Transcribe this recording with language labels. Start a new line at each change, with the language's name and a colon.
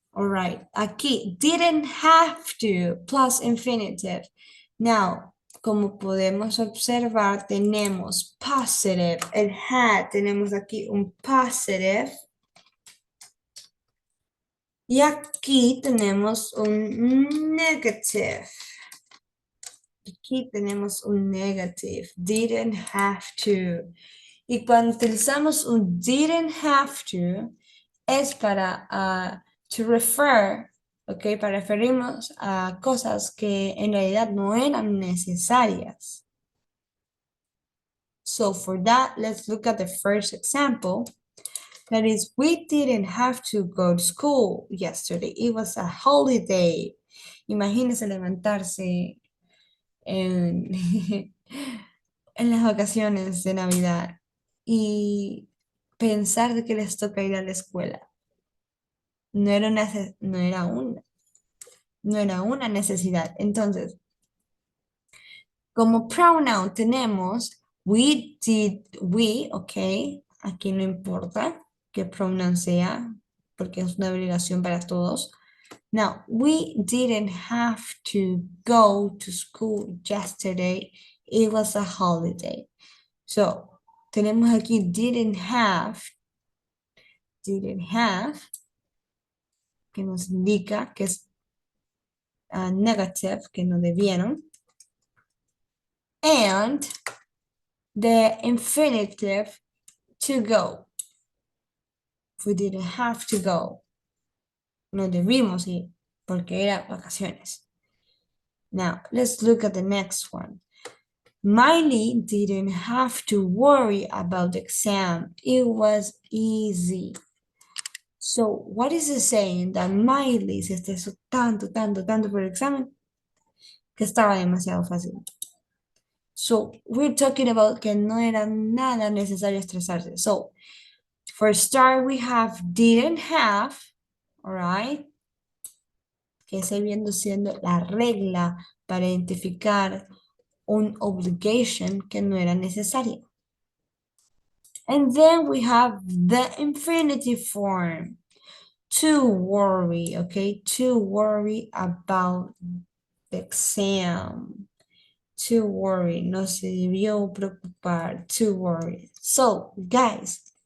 English: Alright, aquí, didn't have to, plus infinitive.
Spanish: Now, como podemos observar, tenemos positive, el had, tenemos aquí un positive. Y aquí tenemos un negative. Aquí tenemos un negative, didn't have to. Y cuando utilizamos un didn't have to, es para
English: to refer,
Spanish: ¿ok? Para referirnos a cosas que en realidad no eran necesarias.
English: So for that, let's look at the first example. That is, we didn't have to go to school yesterday. It was a holiday.
Spanish: Imagínense levantarse en, en las vacaciones de Navidad y pensar de que les toca ir a la escuela. No era una necesidad. Entonces, como pronoun tenemos we, ok, aquí no importa qué pronoun sea, porque es una obligación para todos.
English: Now, we didn't have to go to school yesterday. It was a holiday.
Spanish: So, tenemos aquí didn't have, que nos indica que es negative, que no debieron.
English: And the infinitive to go. We didn't have to go.
Spanish: No debimos ir porque era vacaciones.
English: Now, let's look at the next one. Miley didn't have to worry about the exam. It was easy. So, what is it saying? That Miley
Spanish: se estresó tanto por el examen que estaba demasiado fácil.
English: So, we're talking about
Spanish: que no era nada necesario estresarse.
English: So, for start, we have didn't have, all right?
Spanish: Que ese viendo siendo la regla para identificar un obligation que no era necesaria.
English: And then we have the infinitive form. To worry, okay? To worry about the exam. To worry,
Spanish: no se debió preocupar.
English: To worry. So, guys,